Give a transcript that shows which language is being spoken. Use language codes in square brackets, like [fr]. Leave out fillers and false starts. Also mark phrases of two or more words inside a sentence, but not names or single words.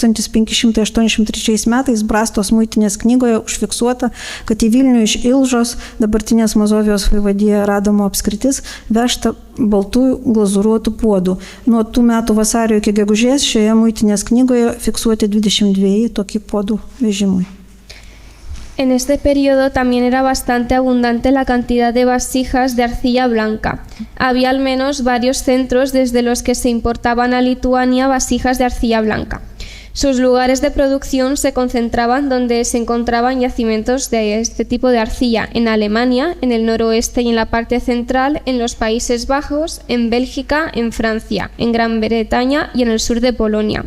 [lt] 1583 metais Brastos muitinės knygoje užfiksuota, kad į Vilnių iš Ilžos, dabartinės Mazovijos vaivadijoje Radomo apskritis, vežta baltųjų glazūruotų puodų. Nuo tų metų vasario iki gegužės šioje muitinės knygoje fiksuoti 22 tokie puodų vežimui. [es] En este periodo también era bastante abundante la cantidad de vasijas de arcilla blanca. Había al menos varios centros desde los que se importaban a Lituania vasijas de arcilla blanca. Sus lugares de producción se concentraban donde se encontraban yacimientos de este tipo de arcilla, en Alemania, en el noroeste y en la parte central, en los Países Bajos, en Bélgica, en Francia, en Gran Bretaña y en el sur de Polonia.